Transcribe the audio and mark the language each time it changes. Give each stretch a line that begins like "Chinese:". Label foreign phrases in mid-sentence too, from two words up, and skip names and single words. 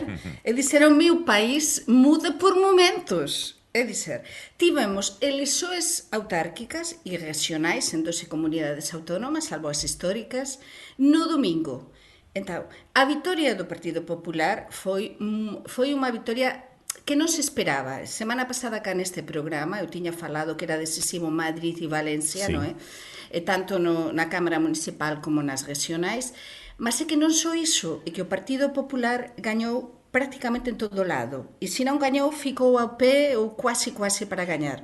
Portuguese: É dizer, o meu país muda por momentos. É dizer, tivemos eleições autárquicas e regionais em 12 comunidades autónomas, salvo as históricas, no domingo. Então, a vitória do Partido Popular foi uma vitória
Galician: que non se esperaba. Semana pasada cá neste programa eu tiña falado que era decisivo Madrid e Valencia, non é? Tanto na Cámara Municipal como nas regionais, mas é que non só iso, é que o Partido Popular gañou prácticamente en todo lado, e se non gañou ficou ao pé ou quase para gañar.